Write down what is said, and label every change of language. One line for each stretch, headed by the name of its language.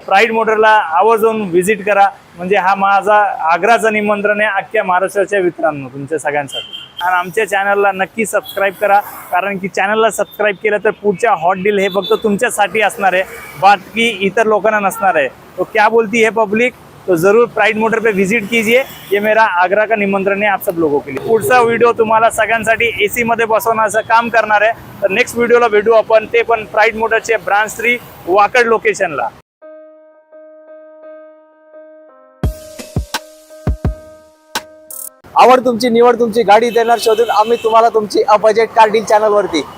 Marathi: Pride मोटरला आवर्जून visit करा, म्हणजे हा माझा आग्राचं निमंत्रण आहे अख्ख्या महाराष्ट्राच्या मित्रांनो तुमच्या सगळ्यांसाठी। आणि आमच्या चॅनलला नक्की सबस्क्राईब करा, कारण की चॅनलला सबस्क्राईब केलं तर पुढच्या हॉट डील हे फक्त तुमच्यासाठी असणार आहे, बाकी इतर लोकांना नसणार आहे।
Hindi: तो क्या बोलती है पब्लिक, तो जरूर प्राइड मोटर पे विजिट कीजिए, ये मेरा आगरा का निमंत्रण है आप सब लोगों के लिए।
Marathi: पुढचा व्हिडिओ तुम्हाला सगळ्यांसाठी AC मध्ये बसवण्याचं काम करणार आहे। तर नेक्स्ट व्हिडिओला भेटू आपण, ते पण प्राइड मोटरचे ब्रांच 3 वाकड लोकेशनला। आवड तुमची निवड तुमची, गाडी देणार शोधून आम्ही तुम्हाला तुमची a budget car deal channel वरती।